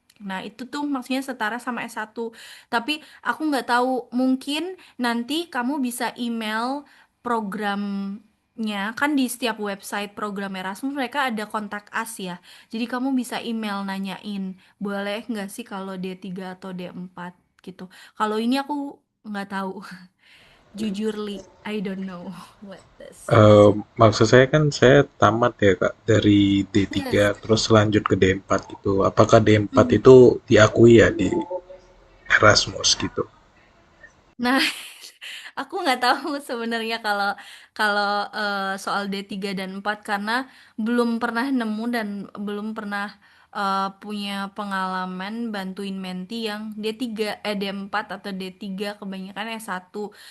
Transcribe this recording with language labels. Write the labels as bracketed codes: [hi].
[id] Nah, itu tuh maksudnya setara sama S1. Tapi aku nggak tahu, mungkin nanti kamu bisa email programnya, kan di setiap website program Erasmus mereka ada kontak us ya. Jadi kamu bisa email nanyain, boleh nggak sih kalau D3 atau D4 gitu. Kalau ini aku nggak tahu. [en] Jujurly, I don't know what this. [id] Maksud saya kan saya tamat ya Kak dari D3 [en] Yes. [id] terus lanjut ke D4 gitu. Apakah D4 Mhm. itu diakui ya di Erasmus gitu? Nah, aku nggak tahu sebenarnya kalau kalau soal D3 dan 4 karena belum pernah nemu dan belum pernah punya pengalaman bantuin menti yang D3, D4 atau D3, kebanyakan S1.